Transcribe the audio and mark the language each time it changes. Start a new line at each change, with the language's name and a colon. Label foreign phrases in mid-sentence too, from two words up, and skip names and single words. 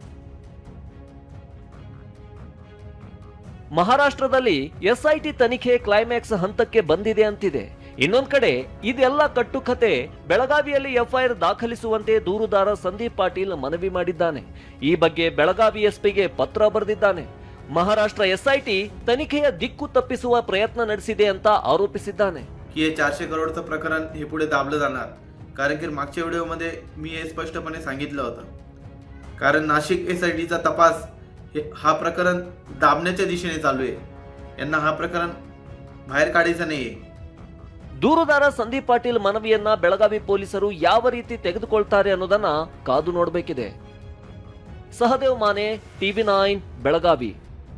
Kannada: ಮಹಾರಾಷ್ಟ್ರದಲ್ಲಿ ಎಸ್ಐಟಿ ತನಿಖೆ ಕ್ಲೈಮ್ಯಾಕ್ಸ್ ಹಂತಕ್ಕೆ ಬಂದಿದೆ ಅಂತಿದೆ. ಇನ್ನೊಂದ್ ಕಡೆ ಇದೆಲ್ಲ ಕಟ್ಟುಕತೆ ಬೆಳಗಾವಿಯಲ್ಲಿ ಎಫ್ಐಆರ್ ದಾಖಲಿಸುವಂತೆ ದೂರುದಾರ ಸಂದೀಪ್ ಪಾಟೀಲ್ ಮನವಿ ಮಾಡಿದ್ದಾನೆ. ಈ ಬಗ್ಗೆ ಬೆಳಗಾವಿ ಎಸ್ಪಿಗೆ ಪತ್ರ ಬರೆದಿದ್ದಾನೆ. ಮಹಾರಾಷ್ಟ್ರ ಎಸ್ಐಟಿ ತನಿಖೆಯ ದಿಕ್ಕು ತಪ್ಪಿಸುವ ಪ್ರಯತ್ನ ನಡೆಸಿದೆ ಅಂತ ಆರೋಪಿಸಿದ್ದಾನೆ.
Marathi: की हे 400 करोडचं प्रकरण हे पुढे दाबलं जाणार. कारण की मागच्या व्हिडिओमध्ये मी हे स्पष्टपणे सांगितलं होतं. कारण नाशिक एसआयटीचा तपास हा प्रकरण दाबण्याच्या दिशेने चालू आहे. यांना हा प्रकरण बाहेर काढायचं नाहीये.
Kannada: ದೂರುದಾರ ಸಂದೀಪ್ ಪಾಟೀಲ್ ಮನವಿಯನ್ನ ಬೆಳಗಾವಿ ಪೊಲೀಸರು ಯಾವ ರೀತಿ ತೆಗೆದುಕೊಳ್ತಾರೆ ಅನ್ನೋದನ್ನ ಕಾದು ನೋಡಬೇಕಿದೆ. ಸಹದೇವ್ ಮಾನೆ, ಟಿವಿ9 ಬೆಳಗಾವಿ.